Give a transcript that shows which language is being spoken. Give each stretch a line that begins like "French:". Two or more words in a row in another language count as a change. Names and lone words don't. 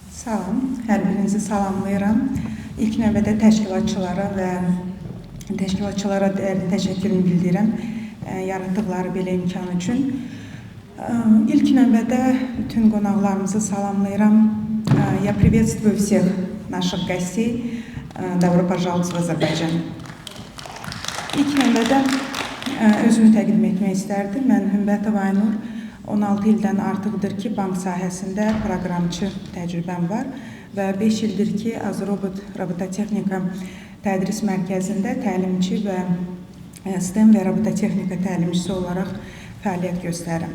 Azerbaijani: Salam, hər birinizi salamlayıram. İlk növbədə təşkilatçılara təşəkkürümü bildirirəm yaratdıqları belə imkan üçün. İlk növbədə bütün qonaqlarımızı salamlayıram.
Russian: Я приветствую всех наших гостей. Добро пожаловать в Azərbaycan.
Azerbaijani: İlk növbədə özümü təqdim etmək istərdim. Mən Hümbətov Aynur. 16 ildən artıqdır ki, bank sahəsində proqramçı təcrübəm var və 5 ildir ki, Azrobot Robototexnika Tədris Mərkəzində təlimçi və STEM və robototexnika təlimçisi olaraq fəaliyyət göstərirəm.